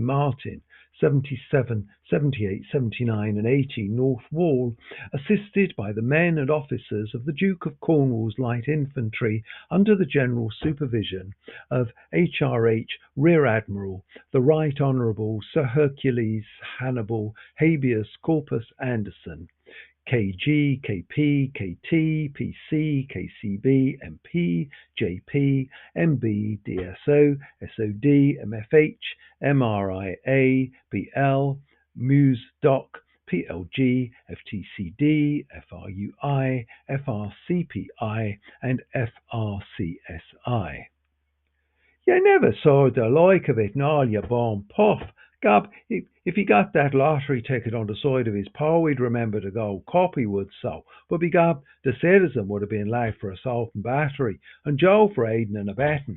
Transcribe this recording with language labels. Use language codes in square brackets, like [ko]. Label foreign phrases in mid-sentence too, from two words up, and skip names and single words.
[en] Martin, 77, 78, 79, and 80 North Wall, assisted by the men and officers of the Duke of Cornwall's Light Infantry under the general supervision of H.R.H. Rear Admiral the Right Honourable Sir Hercules Hannibal Habeas Corpus Anderson, KG, KP, KT, PC, KCB, MP, JP, MB, DSO, SOD, MFH, MRIA, BL, Muse Doc, PLG, FTCD, FRUI, FRCPI, and FRCSI. You never saw the like of it in all your born puff. Gob, if he got that lottery ticket on the side of his paw, he'd remember the gold cup, he would so. But begob, the citizen would have been lagged for assault and battery, and Joe for aiding and abetting.